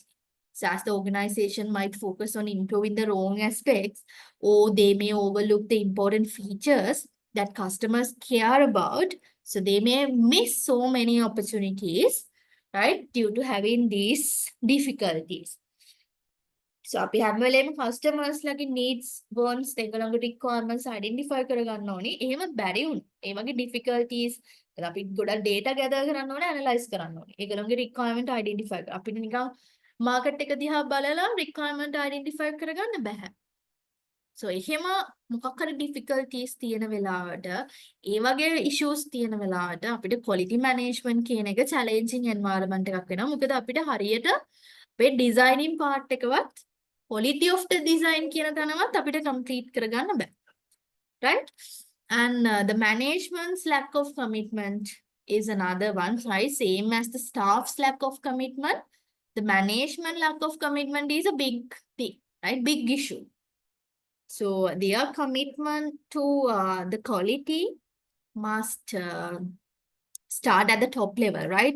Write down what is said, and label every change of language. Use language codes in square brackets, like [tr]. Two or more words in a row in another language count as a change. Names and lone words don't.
[en] So as the organization might focus on improving the wrong aspects, or they may overlook the important features that customers care about. So they may miss so many opportunities, right, due to having these difficulties. [si] So අපි හැම වෙලේම customers ලගේ [en] needs wants [si] ඒගොල්ලන්ගේ [en] requirements identify [si] කරගන්න ඕනේ. එහෙම බැරි වුණා. ඒ වගේ difficulties අපි ගොඩක් [en] data gather [si] කරන්න ඕනේ, analyze කරන්න ඕනේ. ඒගොල්ලන්ගේ [en] requirement identify [si] කරලා අපිට නිකන් market එක දිහා බලලා requirement identify කරගන්න බෑ. So එහෙම මොකක් හරි difficulties තියෙන වෙලාවට ඒ වගේ issues තියෙන වෙලාවට අපිට [en] quality management [si] කියන එක [en] challenging environment [si] එකක් වෙනවා. මොකද අපිට හරියට අපේ [en] designing part [si] එකවත් [en] quality of the design [si] කියන තැනවත් අපිට complete කරගන්න බෑ. [en] Right? And the management's lack of commitment is another one, right? Same as the staff's lack of commitment. The management lack of commitment is a big thing, right? Big issue. So their commitment to the quality must start at the top level, right?